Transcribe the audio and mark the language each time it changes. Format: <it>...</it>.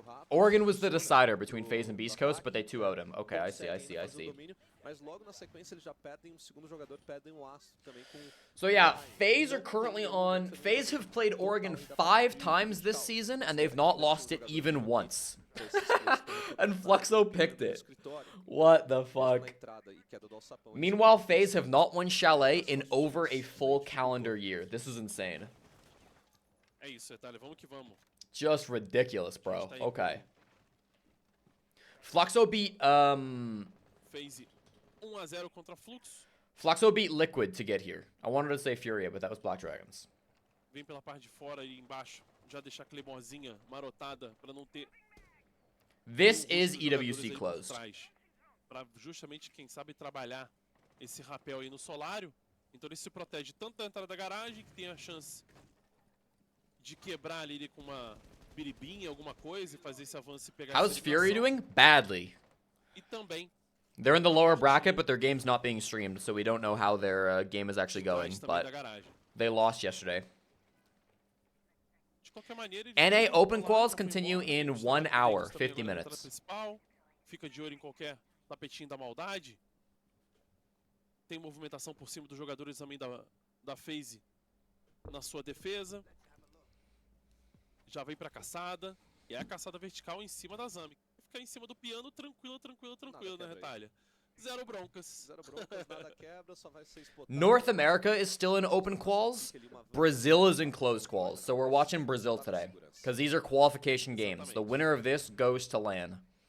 <en>Oregon was the decider between FaZe and Beast Coast, but they 2-0'd him. Okay, I see.</en> <pt>Mas logo na sequência eles já perdem, o segundo jogador perdem o aço também com...</pt> <en>So yeah, FaZe are currently on... FaZe have played Oregon 5 times this season, and they've not lost it even once. And Fluxo picked it. What the fuck? Meanwhile, FaZe have not won Chalet in over a full calendar year. This is insane.</en> <pt>É isso, Itália, vamos que vamos.</pt> <en>Just ridiculous, bro. Okay. Fluxo beat,</en> <pt>FaZe 1-0 contra Fluxo.</pt> <en>Fluxo beat Liquid to get here. I wanted to say Furia, but that was Black Dragons.</en> <pt>Vem pela parte de fora e embaixo. Já deixar a Claymorezinha marotada para não ter...</pt> <en>This is EWC closed.</en> <pt>Para justamente, quem sabe, trabalhar esse rapel aí no solário. Então ele se protege tanto da entrada da garagem, que tem a chance de quebrar ali com uma biribinha, alguma coisa, e fazer esse avanço e pegar...</pt> <en>How's Fury doing? Badly.</en> <pt>E também</pt> <en>They're in the lower bracket, but their game's not being streamed, so we don't know how their game is actually going. But they lost yesterday. NA Open Quals continue in 1 hour, 50 minutes.</en> <pt>Fica de olho em qualquer tapetinho da maldade. Tem movimentação por cima dos jogadores também da FaZe na sua defesa. Já vem pra caçada. E é a caçada vertical em cima da Zami. Fica em cima do piano, tranquilo, né, Retalha? Zero broncas. Nada quebra, só vai ser explotado.</pt> <en>North America is still in open quals. Brazil is in closed quals. So we're watching Brazil today. Because these are qualification games. The winner of this goes to LAN.</en>